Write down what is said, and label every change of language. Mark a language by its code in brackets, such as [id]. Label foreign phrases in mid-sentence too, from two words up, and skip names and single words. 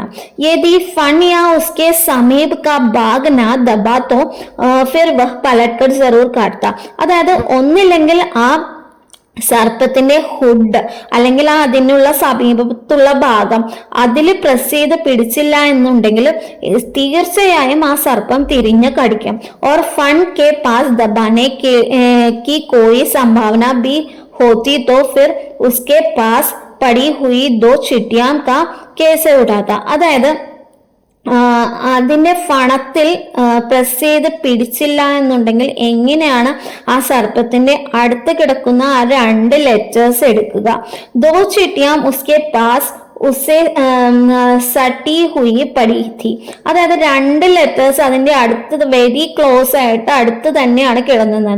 [hi] यदि फन या उसके समीप का भाग न दबा तो फिर वह पलट कर ज़रूर काटता, [ml] അതായത് ഒന്നില്ലെങ്കിൽ ആ സർപ്പത്തിന്റെ ഹുഡ് അല്ലെങ്കിൽ അതിനുള്ള സമീപത്തുള്ള ഭാഗം അതിൽ പ്രസ് ചെയ്ത് പിടിച്ചില്ല എന്നുണ്ടെങ്കിൽ തീർച്ചയായും ആ സർപ്പം തിരിഞ്ഞ് കടിക്കും. [hi] और फन के पास दबाने की कोई संभावना भी होती तो फिर उसके पास पड़ी हुई 2 चिट्टियां का कैसे उठाता, [ml] अതായത് അതിന്റെ ഫണത്തിൽ പ്രസ് ചെയ്ത് പിടിച്ചില്ല എന്നുണ്ടെങ്കിൽ എങ്ങനെയാണ് ആ സർപ്പത്തിന്റെ അടുത്ത് കിടക്കുന്ന ആ 2 ലെറ്റേഴ്സ് എടുക്കുക. [hi] दो चिट्टियां उसके पास उसे सटी हुई पड़ी थी, [ml] അതായത് 2 ലെറ്റേഴ്സ് അതിന്റെ അടുത്ത് [en] very close [ml] ആയിട്ട് അടുത്ത് തന്നെയാണ് കിടന്നിരുന്നത്.